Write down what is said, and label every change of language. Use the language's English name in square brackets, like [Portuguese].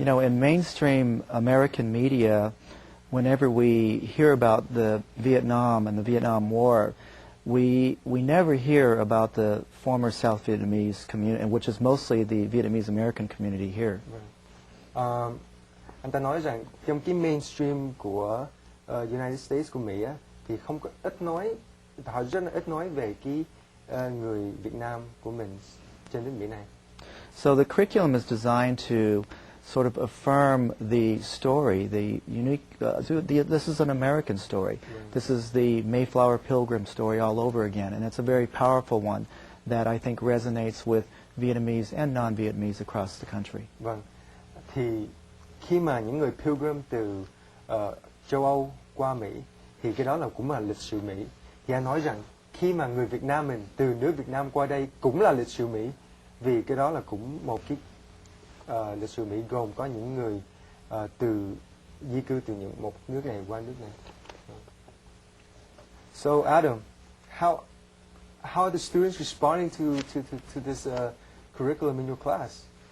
[English] you know, in mainstream American media, whenever we hear about the Vietnam and the Vietnam War, we never hear about the former South Vietnamese community, which is mostly the Vietnamese American community here. [Vietnamese] Anh ta nói rằng trong cái mainstream của United States của Mỹ á, thì không có ít nói, họ rất là ít nói về cái người Việt Nam của mình trên nước Mỹ này. [English] So the curriculum is designed to sort of affirm the story, the unique, this is an American story. Right. This is the Mayflower Pilgrim story all over again, and it's a very powerful one that I think resonates with Vietnamese and non-Vietnamese across the country. [Vietnamese] Vâng, thì khi mà những người pilgrim từ châu Âu qua Mỹ, thì cái đó là cũng là lịch sử Mỹ. Thì anh nói rằng khi mà người Việt Nam mình từ nước Việt Nam qua đây cũng là lịch sử Mỹ, vì cái đó là cũng một cái lịch sử Mỹ gồm có những người từ di cư từ một nước này qua nước này. [English] So Adam, how are the students responding to this curriculum in your class?